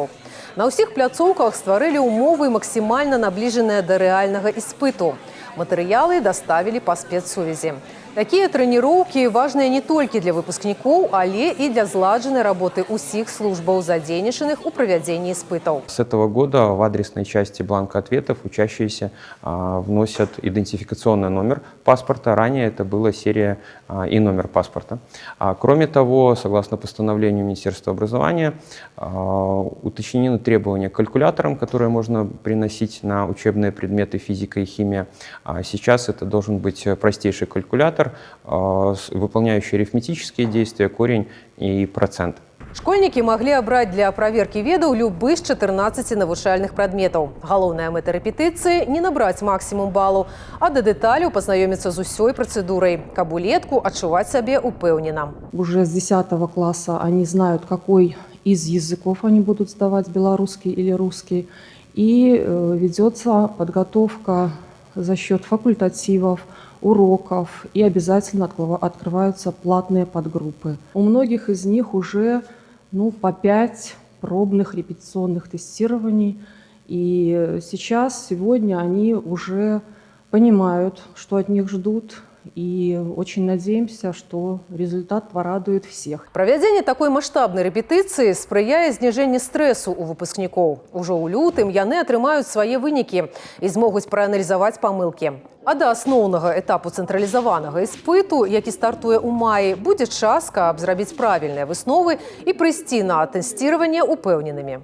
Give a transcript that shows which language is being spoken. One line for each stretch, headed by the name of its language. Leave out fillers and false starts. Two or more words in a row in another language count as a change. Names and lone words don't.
Belarusian: На ўсіх пляцоўках стварылі ўмовы максімальна набліжаныя да рэальнага іспыту. Матэрыялы даставілі па спецсувязі. Такія трэніроўкі важныя не толькі для выпускнікоў, але і для зладжанай работы ўсіх службаў, задзейнічаных у правядзенні іспытаў.
Russian: С этого года в адресной части бланка ответов учащиеся вносят идентификационный номер паспорта. Ранее это была серия и номер паспорта. Кроме того, согласно постановлению Министерства образования, уточнены требования к калькуляторам, которые можно приносить на учебные предметы физика и химия. Сейчас это должен быть простейший калькулятор, выполняющий арифметические действия, корень и процент.
Belarusian: Школьнікі маглі абраць для праверкі ведаў любы з 14 навучальных прадметаў. Галоўная мэта рэпетыцыі – не набраць максімум балу, а да дэталяў пазнаёміцца з усёй працэдурай, каб улетку адчуваць сябе упэўнена.
Russian: Уже с 10 класса они знают, какой из языков они будут сдавать, белорусский или русский. И ведется подготовка за счет факультативов, уроков, и обязательно открываются платные подгруппы. У многих из них уже по 5 пробных репетиционных тестирований. И сегодня они уже понимают, что от них ждут. И очень надеемся, что результат порадует всех.
Belarusian: Правядзенне такой маштабнай рэпетыцыі спрыяе зніжэнню стрэсу ў выпускнікоў. Ужо ў лютым яны атрымаюць свае вынікі і змогуць прааналізаваць памылкі. А да асноўнага этапу цэнтралізаванага іспыту, які стартуе ў маі, будзе час, каб зрабіць правільныя высновы і прыйсці на тэсціраванне упэўненымі.